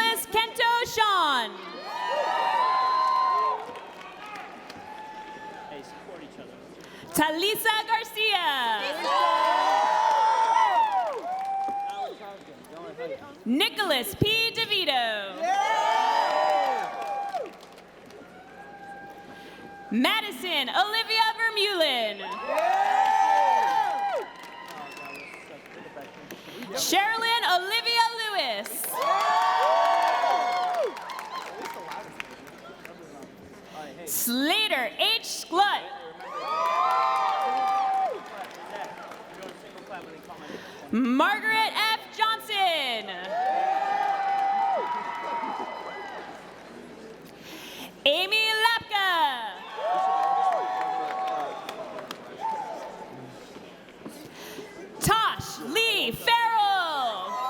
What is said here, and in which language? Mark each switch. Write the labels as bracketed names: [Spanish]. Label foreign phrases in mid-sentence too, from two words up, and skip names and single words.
[English] Kento Sean. Hey, support each other. Talisa Garcia. Nicholas P. DeVito. Madison Olivia Vermeulen. Sherilyn Olivia Lewis. Slater H. Sklut. Margaret F. Johnson. Amy Lapka. Tosh Lee Farrell.